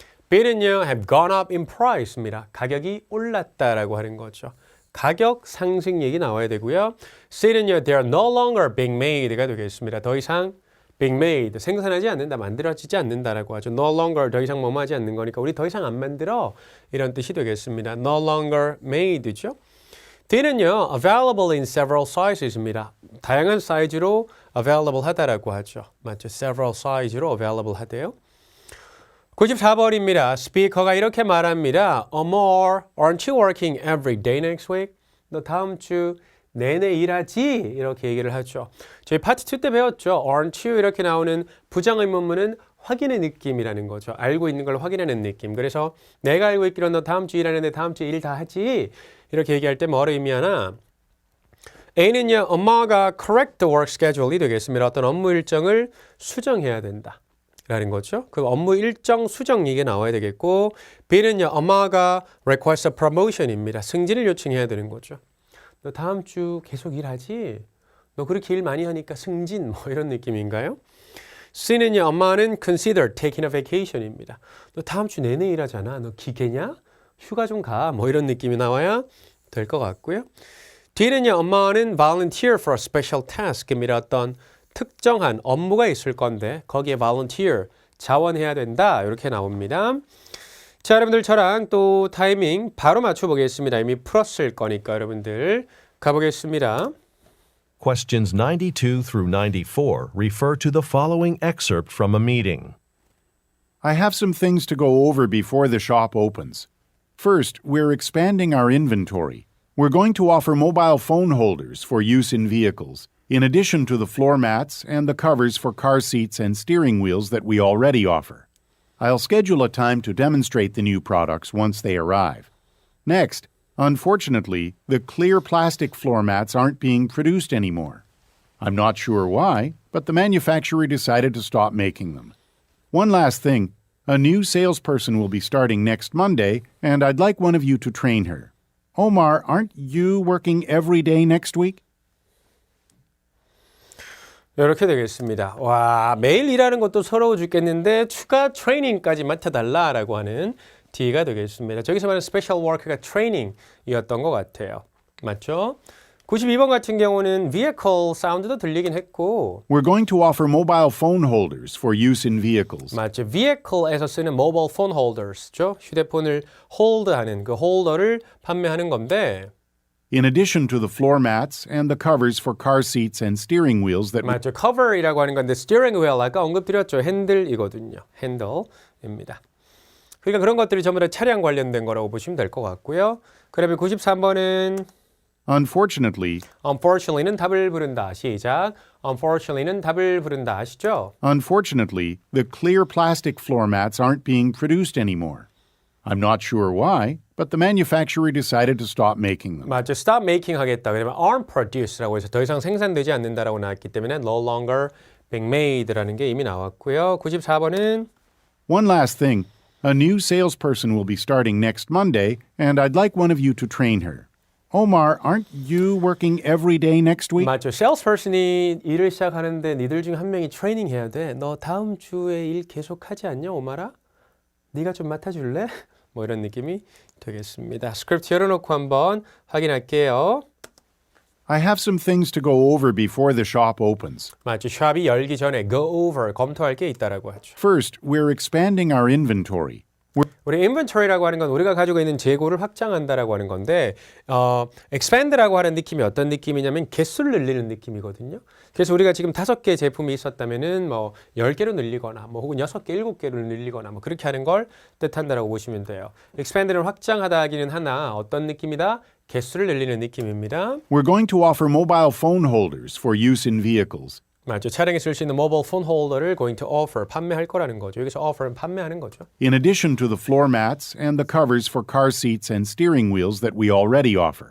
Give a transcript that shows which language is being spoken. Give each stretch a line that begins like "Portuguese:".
Korean: B는요,
English: have gone up in price입니다.
Korean: 가격이 올랐다라고 하는 거죠. 가격 상승 얘기 나와야 되고요. C는요,
English: they are no longer being made가 되겠습니다.
Korean: 더 이상
English: being made,
Korean: 생산하지 않는다, 만들어지지 않는다라고 하죠.
English: No longer,
Korean: 더 이상 뭐하지 않는 거니까 우리 더 이상 안 만들어 이런 뜻이 되겠습니다.
English: No longer made죠.
Korean: D는요,
English: available in several sizes입니다.
Korean: 다양한 사이즈로 available 하다라고 하죠. 맞죠?
English: several size
Korean: 로 available 하대요. 94번입니다. 스피커가 이렇게 말합니다.
English: Amor, aren't you working every day next week?
Korean: 너 다음 주 내내 일하지? 이렇게 얘기를 하죠. 저희 파트 2 때 배웠죠.
English: Aren't you
Korean: 이렇게 나오는 부정의문문은 확인의 느낌이라는 거죠. 알고 있는 걸 확인하는 느낌. 그래서 내가 알고 있기로 너 다음 주 일하는데 다음 주 일 다 하지? 이렇게 얘기할 때 뭐를 의미하나? A는요. 엄마가
English: correct the work schedule이 되겠습니다.
Korean: 어떤 업무 일정을 수정해야 된다. 라는 거죠. 그 업무 일정 수정 얘기가 나와야 되겠고 B는요. 엄마가
English: request a promotion입니다.
Korean: 승진을 요청해야 되는 거죠. 너 다음 주 계속 일하지? 너 그렇게 일 많이 하니까 승진 뭐 이런 느낌인가요? C는요. 엄마는
English: consider taking a vacation입니다.
Korean: 너 다음 주 내내 일하잖아. 너 기계냐? 휴가 좀 가. 뭐 이런 느낌이 나와야 될 것 같고요. D는요. 엄마는
English: volunteer for a special task입니다.
Korean: 어떤 특정한 업무가 있을 건데 거기에 volunteer, 자원해야 된다. 이렇게 나옵니다. 자, 여러분들 저랑 또 타이밍 바로 맞춰보겠습니다. 이미 풀었을 거니까 여러분들 가보겠습니다.
English: Questions 92 through 94 refer to the following excerpt from a meeting. I have some things to go over before the shop opens. First, we're expanding our inventory. We're going to offer mobile phone holders for use in vehicles, in addition to the floor mats and the covers for car seats and steering wheels that we already offer. I'll schedule a time to demonstrate the new products once they arrive. Next, unfortunately, the clear plastic floor mats aren't being produced anymore. I'm not sure why, but the manufacturer decided to stop making them. One last thing, a new salesperson will be starting next Monday, and I'd like one of you to train her. Omar, aren't you working every day next week?
Korean: 이렇게 되겠습니다. 와, 매일 일하는 것도 서러워 죽겠는데 추가 트레이닝까지 맡아달라라고 하는 D가 되겠습니다. 저기서 말하는 스페셜 워크가 트레이닝이었던 것 같아요. 맞죠? 92번 같은 경우는 vehicle 사운드도 들리긴 했고
English: We're going to offer mobile phone holders for use in vehicles.
Korean: 맞죠? vehicle에서 쓰는
English: mobile phone holders
Korean: 죠? 휴대폰을 홀드하는 그 홀더를 판매하는 건데
English: In addition to the floor mats and the covers for car seats and steering wheels that
Korean: 맞죠. cover이라고 하는 건데 steering wheel 아까 언급드렸죠. 핸들이거든요. 핸들입니다. 그러니까 그런 것들이 전부 다 차량 관련된 거라고 보시면 될 것 같고요. 그다음에 93번은 unfortunately는 답을 부른다. 시작. unfortunately는 답을 부른다. 아시죠?
English: Unfortunately, the clear plastic floor mats aren't being produced anymore. I'm not sure why, but the manufacturer decided to stop making them.
Korean: 맞죠.
English: stop making 하겠다.
Korean: 그러면 aren't produce라고 해서 더 이상 생산되지 않는다라고 나왔기 때문에
English: no longer being made
Korean: 라는 게 이미 나왔고요. 94번은
English: One last thing. A new salesperson will be starting next Monday, and I'd like one of you to train her. Omar, aren't you working every day next week?
Korean: 맞죠.
English: salesperson
Korean: 이 일을 시작하는데 니들 중 한 명이 트레이닝 해야 돼. 너 다음 주에 일 계속 하지 않냐, 오마라? 네가 좀 맡아줄래? 뭐 이런 느낌이 되겠습니다. 스크립트 열어놓고 한번 확인할게요.
English: I have some things to go over before the shop opens.
Korean: 맞죠. 샵이 열기 전에
English: go over,
Korean: 검토할 게 있다라고 하죠.
English: First, we're expanding our inventory.
Korean: 우리 inventory라고 하는 건 우리가 가지고 있는 재고를 확장한다라고 하는 건데 expand라고 하는 느낌이 어떤 느낌이냐면 개수를 늘리는 느낌이거든요. 그래서 우리가 지금 5개 제품이 있었다면은 뭐 10개로 늘리거나 뭐 혹은 6개, 7개로 늘리거나 뭐 그렇게 하는 걸 뜻한다라고 보시면 돼요. expand는 확장하다 하기는 하나 어떤 느낌이다? 개수를 늘리는 느낌입니다.
English: We're going to offer mobile phone holders for use in vehicles.
Korean: 맞죠. 차량에 쓸 수 있는 모바일 폰 홀더를
English: going to offer,
Korean: 판매할 거라는 거죠. 여기서 offer는 판매하는 거죠.
English: In addition to the floor mats and the covers for car seats and steering wheels that we already offer.